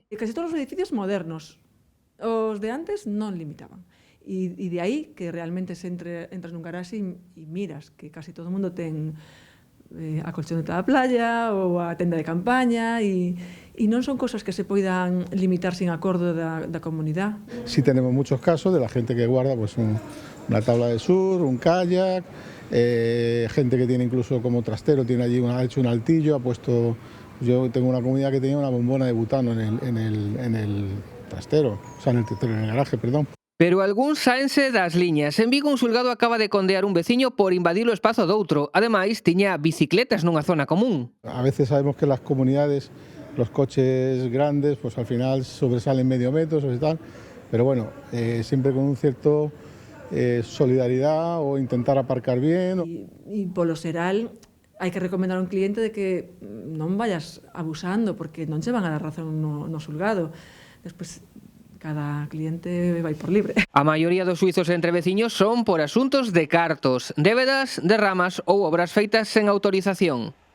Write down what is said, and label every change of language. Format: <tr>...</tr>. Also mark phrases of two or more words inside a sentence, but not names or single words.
<gl>Casi todos os edificios modernos, os de antes non limitaban. E de aí que realmente se entras nun garaxe e miras que casi todo o mundo ten a colchoneta da playa ou a tenda de campaña e non son cosas que se poidan limitar sin acordo da comunidade.</gl> <es>Sí tenemos muchos casos de la gente que guarda pues una tabla de surf, un kayak, gente que tiene incluso como trastero, tiene allí ha hecho un altillo, ha puesto... Yo tengo una comunidad que tenía una bombona de butano en el trastero, o sea, en el garaje, perdón.</es> <gl>Pero algúns saense das liñas. En Vigo un xulgado acaba de condear un veciño por invadir o espazo doutro. Ademais, tiña bicicletas nunha zona común.</gl> <es>A veces sabemos que las comunidades, los coches grandes, pues al final sobresalen medio metro o tal, pero bueno, siempre con un cierto solidaridad o intentar aparcar bien.</es> <gl>E polo xeral, hai que recomendar a un cliente de que non vayas abusando, porque non che van a dar razón no xulgado. Despois, cada cliente vai por libre. A maioría dos xuizos entre veciños son por asuntos de cartos, débedas, derramas ou obras feitas sen autorización.</gl>